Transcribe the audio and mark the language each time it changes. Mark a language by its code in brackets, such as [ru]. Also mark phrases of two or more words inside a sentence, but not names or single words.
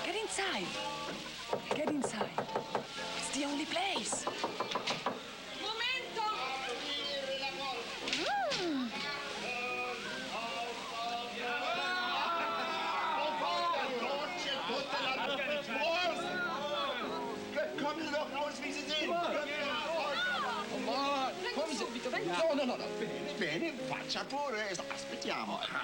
[en] inside. Get inside. It's the only place. [it] Momento! [de] Kommen Sie doch raus, wie Sie sind! [it] Come subito, venga. No. Bene, faccia pure, aspettiamo.